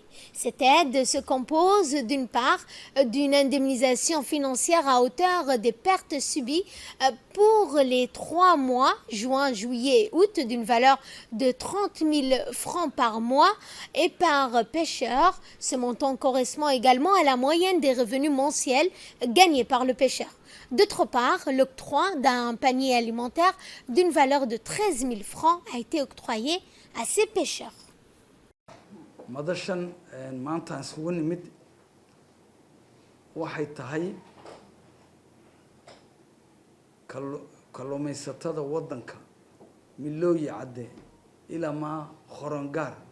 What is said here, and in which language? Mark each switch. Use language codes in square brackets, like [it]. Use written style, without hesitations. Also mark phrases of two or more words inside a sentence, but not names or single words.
[fr] Cette aide se compose d'une part d'une indemnisation financière à hauteur des pertes subies pour les 3 mois, juin, juillet et août, d'une valeur de 30 000 francs par mois et par pêcheur. Ce montant correspond également à la moyenne des revenus mensuels gagnés par le pêcheur. D'autre part, l'octroi d'un panier alimentaire d'une valeur de 13 000 francs a été octroyé à ces pêcheurs. [so] madashan maanta aan isugu nimid waxay tahay kalluumaysatada waddanka Milooyi Cadde ilaa ma Qorongaar